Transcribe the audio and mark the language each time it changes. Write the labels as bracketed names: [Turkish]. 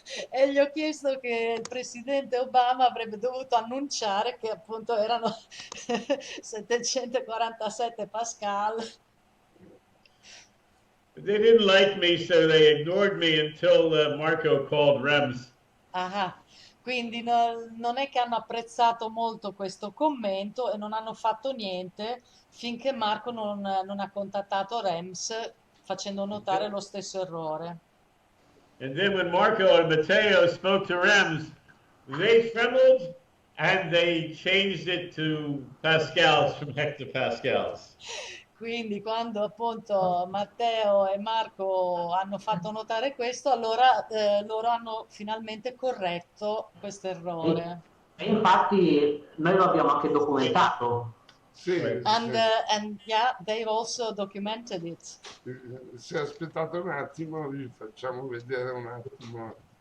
[Italian] E gli ho chiesto che il presidente Obama avrebbe dovuto annunciare che appunto erano 747 pascal. [English] They didn't like me, so they ignored me until Marco called REMS. [Italian] Quindi non è che hanno apprezzato molto questo commento e non hanno fatto niente finché Marco non ha contattato REMS facendo notare lo stesso errore. [English] And then when Marco and Matteo spoke to REMS, they trembled and they changed it to pascals from hectopascals. [Italian] Quindi quando appunto Matteo e Marco hanno fatto notare questo, allora loro hanno finalmente corretto questo errore. E infatti noi lo abbiamo anche documentato. Sì, [English] And yeah, they've also documented it. [Italian] se aspettate un attimo vi facciamo vedere un attimo.